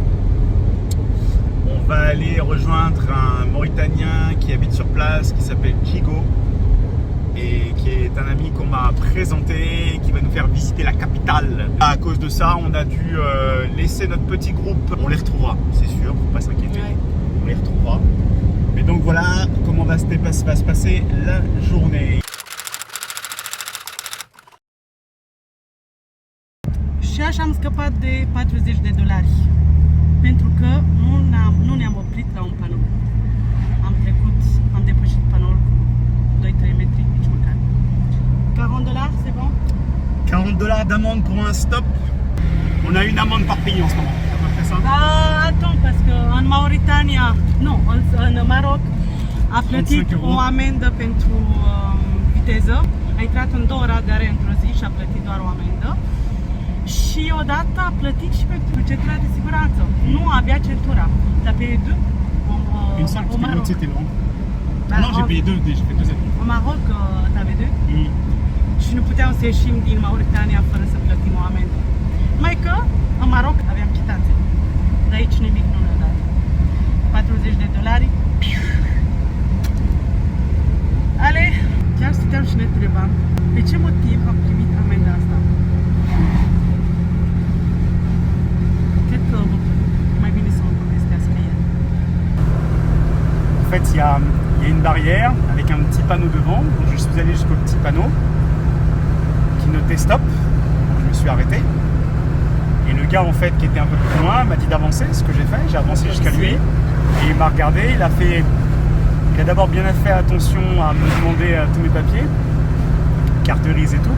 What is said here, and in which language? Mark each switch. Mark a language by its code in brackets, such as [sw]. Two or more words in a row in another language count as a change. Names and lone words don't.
[fr] On va aller rejoindre un Mauritanien qui habite sur place, qui s'appelle Djigo, et qui est un ami qu'on m'a présenté et qui va nous faire visiter la capitale. À cause de ça, on a dû laisser notre petit groupe. On les retrouvera, c'est sûr, faut pas s'inquiéter. Ouais. On les retrouvera. Mais donc voilà comment va se passer la journée. [ro] Și așa am scăpat de $40. pentru că nu ne-am oprit la un panou. Am depășit panoul cu 2-3 metri, nici măcar. [fr] $40, c'est bon? $40 d'amende pour un stop. On a une amende par pays en ce moment. C'est à peu près ça. Attends, parce que [ro] în Mauritania, nu, în Maroc a plătit 35 € o amendă pentru viteză. A intrat în 2 radare într-o zi și a plătit doar o amendă. Și odată a plătit și pentru centura de siguranță. Nu avea centura. [fr] T'as payé 2 Une seule, parce au que Maroc. l'autre c'était long. Bah, Non, j'ai payé 2, j'ai fait 2 avis. Au Maroc, t'avais 2? [ro] Și nu puteam să ieșim din Mauritania fără să plătim o amendă. Mai că în Maroc aveam chitanțe. De aici nimic nu ne-a dat. $40. Ale, chiar stăteam și ne întrebam pe ce motiv am primit amenda asta. Cred că mai bine să mă povestească el. [fr] En fait, il y a une barrière avec un petit panneau devant. Donc je suis allé jusqu'au petit panneau qui notait stop. Donc je me suis arrêté. Et le gars en fait qui était un peu plus loin m'a dit d'avancer, ce que j'ai fait. J'ai avancé jusqu'à lui et il m'a regardé. Il a d'abord bien fait attention à me demander tous mes papiers, carte grise et tout.